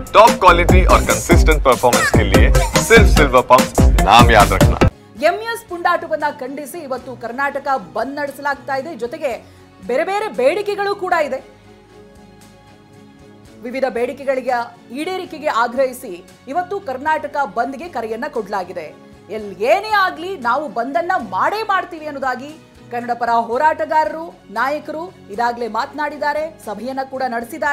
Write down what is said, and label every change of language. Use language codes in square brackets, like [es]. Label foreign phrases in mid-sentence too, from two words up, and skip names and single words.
[en] top quality [hi] और [en] consistent performance [hi] के लिए सिर्फ सिल्वर पंप नाम याद रखना। [kn] ಎಂಎಸ್ ಪುಂಡಾಟವನ್ನ ಖಂಡಿಸಿ ಇವತ್ತು ಕರ್ನಾಟಕ ಬಂದ್ ನಡೆಸಲಾಗ್ತಾ ಇದೆ. ಜೊತೆಗೆ ಬೇರೆ ಬೇರೆ ಬೇಡಿಕೆಗಳು ಕೂಡ ಇದೆ. ವಿವಿಧ ಬೇಡಿಕೆಗಳಿಗೆ ಈಡೇರಿಕೆಗೆ ಆಗ್ರಹಿಸಿ ಇವತ್ತು ಕರ್ನಾಟಕ ಬಂದ್ಗೆ ಕರೆಯನ್ನ ಕೊಡಲಾಗಿದೆ. ಏನೇ ಆಗ್ಲಿ ನಾವು ಬಂದನ್ನ ಮಾಡೇ ಮಾಡ್ತೀವಿ ಅನ್ನೋದಾಗಿ ಕನ್ನಡ ಪರ ಹೋರಾಟಗಾರರು ನಾಯಕರು ಇದಾಗಲೇ ಮಾತನಾಡಿದ್ದಾರೆ, ಸಭೆಯನ್ನ ಕೂಡ ನಡೆಸಿದ್ದಾರೆ.